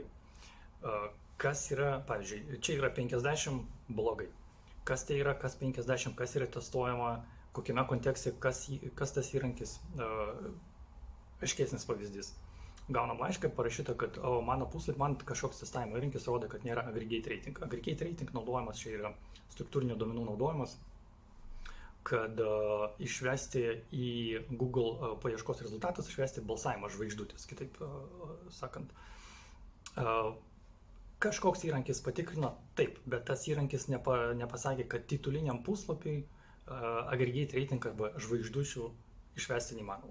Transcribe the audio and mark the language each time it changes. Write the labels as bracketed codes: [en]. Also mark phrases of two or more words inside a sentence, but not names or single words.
[lt] Kas yra, pavyzdžiui, čia yra 50 blogai. Kas tai yra, kas 50, kas yra testuojama, kokiame kontekste, kas tas įrankis. Aiškesnis pavyzdys. Gaunam laišką, parašyta, kad mano puslapį, man kažkoks testavimo įrankis rodo, kad nėra [en] aggregate rating. Aggregate rating [lt] naudojimas čia yra struktūrinių duomenų naudojimas, kad išvesti į Google paieškos rezultatus, išvesti balsavimą žvaigždutės, kitaip sakant. Kažkoks įrankis patikrino, taip, bet tas įrankis nepasakė, kad tituliniam puslapiui [en] aggregate rating [lt] arba žvaigždučių išvesti neįmanoma.